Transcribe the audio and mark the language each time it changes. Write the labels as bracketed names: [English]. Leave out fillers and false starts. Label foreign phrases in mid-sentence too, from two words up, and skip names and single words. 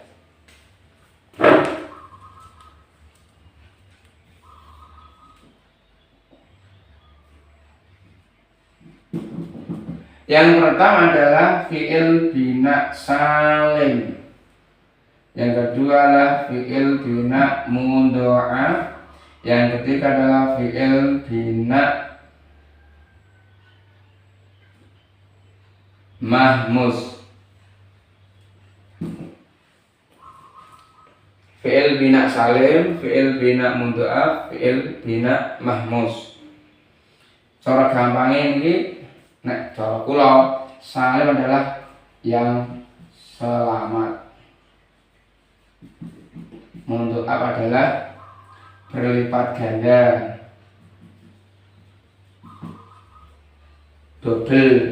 [Indonesian] Yang pertama adalah [Arabic] فعل بناء سالم. [Indonesian] Yang kedua adalah [Arabic] فعل بناء مضاعف. [Indonesian] Yang ketiga adalah [Arabic] فعل بناء مهموز. فعل بناء سالم، فعل بناء مضاعف، فعل بناء مهموز. [Indonesian] Cara gampangnya ini, [Javanese] nek cara kula [Indonesian] salim adalah yang selamat. Mudha'af adalah berlipat ganda, double.